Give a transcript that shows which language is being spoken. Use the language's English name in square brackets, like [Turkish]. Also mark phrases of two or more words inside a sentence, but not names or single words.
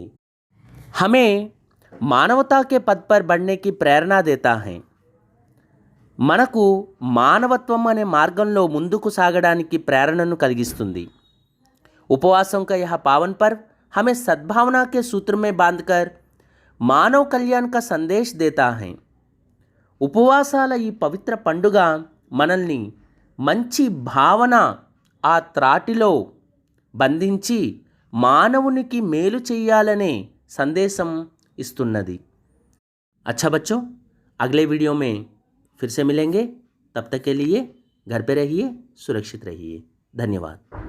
[Hindi] हमें मानवता के पद पर बढ़ने की प्रेरणा देता है. [Telugu] మనకు మానవత్వం అనే మార్గంలో ముందుకు సాగడానికి ప్రేరణను కలిగిస్తుంది. [Hindi] उपवासों का यह पावन पर्व हमें सद्भावना के सूत्र में बांधकर मानव कल्याण का संदेश देता है. [Telugu] ఉపవాసాల ఈ పవిత్ర పండుగ మనల్ని మంచి భావన ఆ త్రాటిలో బంధించి మానవునికి మేలు చేయాలనే సందేశం ఇస్తున్నది. [Hindi] अच्छा बच्चों, अगले वीडियो में फिर से मिलेंगे. तब तक के लिए घर पे रहिए, सुरक्षित रहिए. धन्यवाद.